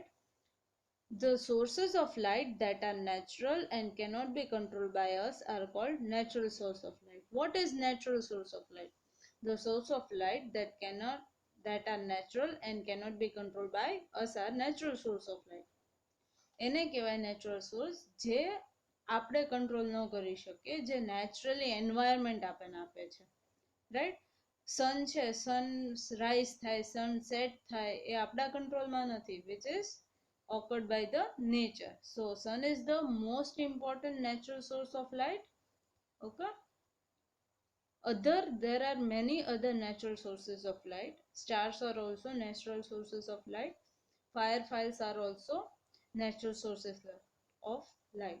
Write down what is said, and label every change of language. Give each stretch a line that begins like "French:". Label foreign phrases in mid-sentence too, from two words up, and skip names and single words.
English: The sources of light that are natural and cannot be controlled by us are called natural source of light. What is natural source of light? The source of light that are natural and cannot be controlled by us are natural source of light.
Gujarati: એને કહેવાય
English: natural source
Gujarati: જે આપણે control ન કરી શકીએ, જે
English: naturally environment
Gujarati: આપણને આપે છે, right? sun છે,
English: sun rise
Gujarati: થાય,
English: sun set
Gujarati: થાય, એ આપણા controlમાં નથી,
English: which is occurred by the nature. So sun is the most important natural source of light. Okay, there are many other natural sources of light. Stars are also natural sources of light. Fireflies are also natural sources of light.